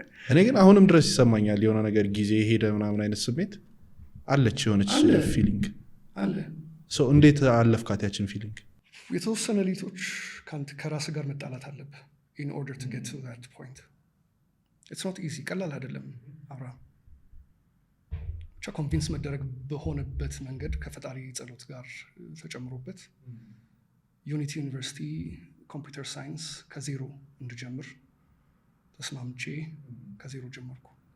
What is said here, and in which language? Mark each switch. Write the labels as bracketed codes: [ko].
[am] እኔ ግን አሁንም ድረስ ይሰማኛል የሆነ ነገር ጊዜ ሄደ ምናምን አይነት ስሜት አለች፣ የሆነች ፊሊንግ አለ። እንዴት አለፍካት ያችን ፊሊንግ? የተወሰነ ሊቶች ከራስ ጋር መጣላት አለብህ [en] in order to get to that point. It's not easy፣ [am] ቀላል አይደለም። አብርሃም ብቻ ኮንቪንስ መደረግ በሆነበት መንገድ ከፈጣሪ ጸሎት ጋር ተጨምሮበት ዩኒቲ ዩኒቨርሲቲ ኮምፒውተር ሳይንስ ከዜሮ እንድጀምር ተስማምቼ ከዜሮ ጀመርኩ።